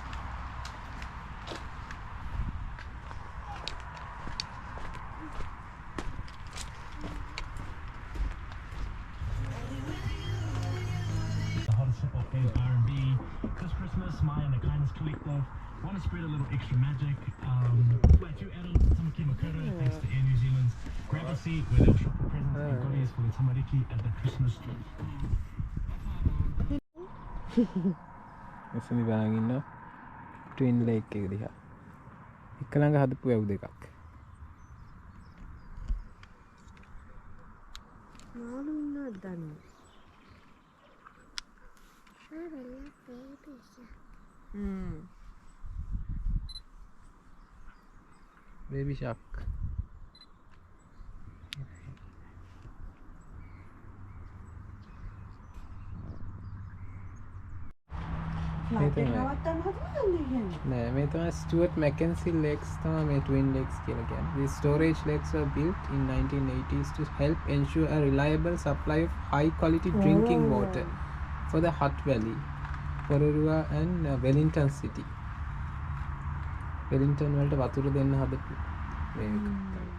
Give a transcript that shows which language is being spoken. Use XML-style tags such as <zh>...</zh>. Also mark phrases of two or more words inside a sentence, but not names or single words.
<en>Maya and the Kindness Collective want to spread a little extra magic. Like you added some Kimakura thanks to Air New Zealand's grab a seat where they'll shop for presents and goodies for the tamariki at the Christmas tree.</en> <si>මෙසනි බලන් ඉන්න ට්වින් ලේක් එක දිහා එක ළඟ හදපු වැව් දෙකක් මාළු ඉන්නවද දන්නේ</si> <en>baby shark</en> <si>නෑ මේ තමයි ස්ටුවර්ට් මැකන්සි ලේක්ස් තමයි මේ ට්වින් ලේක්ස් කියලා කියන්නේ.</si> <en>These storage lakes were built in 1980s to help ensure a reliable supply of high quality drinking water for the Hutt Valley, Porirua and Wellington City.</en> <si>Wellington වලට වතුර දෙන්න හදපු මේක.</si>